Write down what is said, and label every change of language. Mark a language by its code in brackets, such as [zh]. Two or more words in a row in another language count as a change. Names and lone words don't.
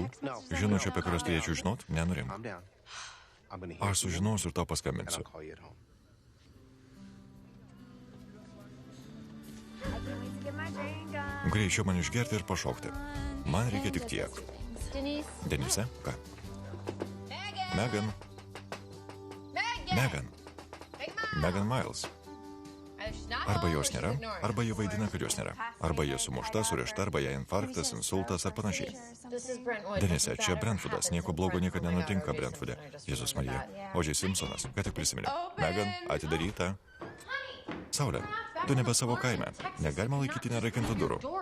[lt] Žinučių, apie kurios turėčiau žinot? Nenurim. Aš sužinosiu ir tau paskambinsiu. Greičiau man išgerti ir pašokti. Man reikia tik tiek. Denise, ką? Megan. Megan. Megan Miles. Arba jos nėra, arba jie vaidina, kad jos nėra. Arba jie sumušta, surišta, arba jie infarktas, insultas ar panašiai. Denise, čia Brentwoodas. Nieko blogo niekada nenutinka Brentwoode. Jėzus Marija. O.J. Simpsonas. Ką tik prisiminiau. Megan, atidaryta. Saulė, tu nebe savo kaime. Negalima laikyti nerakintų durų.